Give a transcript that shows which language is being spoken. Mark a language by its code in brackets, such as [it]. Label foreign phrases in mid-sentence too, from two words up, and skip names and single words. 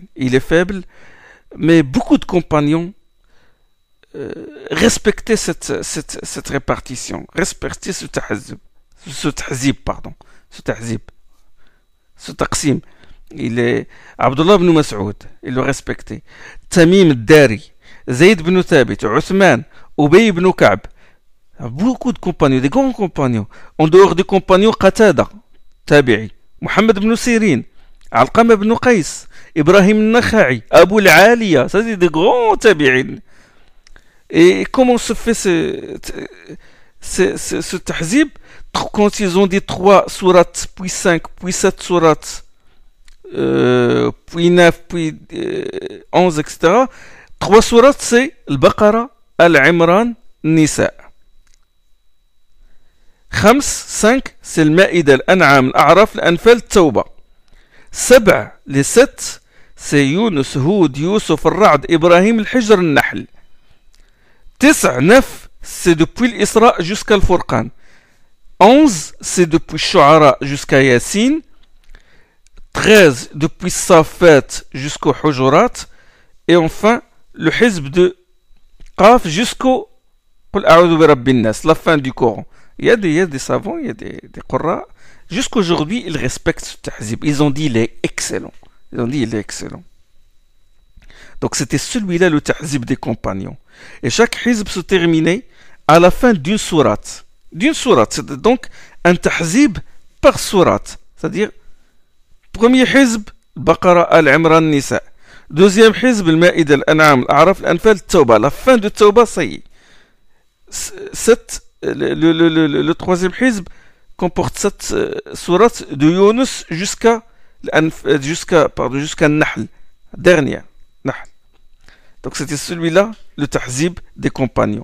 [fr] Il est faible, mais beaucoup de compagnons respectaient cette répartition, respectaient ce taqsim. Il est Abdullah ibn Mas'ud, il le respectait. Tamim al-Dari, Zayd ibn Thabit, Uthman, Ubay ibn Ka'b. Beaucoup de compagnons, des grands compagnons. En dehors des compagnons, Qatada, Tabi'i, Muhammad ibn Sirin, Alqama ibn Qais, Ibrahim al-Nakha'i, Abu al-Aliya, ça c'est des grands tabi'in. Et comment se fait ce tahzib? Quand ils ont dit 3 sourates, puis 5, puis 7 sourates, puis 9, puis 11, etc. 3 sourates, c'est Al-Baqara, Al-Imran, Nisa. 5, c'est Al-Ma'ida, Al-An'am, Al-A'raf, Al-Anfal, Tawba. 7, les 7, c'est Yunus, Houd, Yusuf, Al-Ra'd, Ibrahim, Al-Hijr, Al-Nahl. 9, c'est depuis l'Isra jusqu'à Al-Furqan. 11, c'est depuis Shu'ara jusqu'à Yasin. 13, depuis Safat jusqu'au Hujurat. Et enfin, le hizb de Qaf jusqu'au Qul a'udhu bi rabbin nas, la fin du Coran. Il y a des savants, il y a des Qurra. Jusqu'aujourd'hui, ils respectent ce tahzib. Ils ont dit il est excellent. Donc c'était celui-là le tahzib des compagnons. Et chaque hizb se terminait à la fin d'une sourate. C'est donc un tahzib par sourate. C'est-à-dire, premier hizb, Baqara, Al-Imran, Nisa. Deuxième hizb, Al-Ma'ida, Al-An'am, Al-A'raf, Al-Anfal, Tawba. La fin de Tawba, ça y est. Le troisième hizb comporte 7 sourates de Yunus jusqu'à Nahl. Dernière. Nahl. Donc c'était celui-là, le tahzib des compagnons.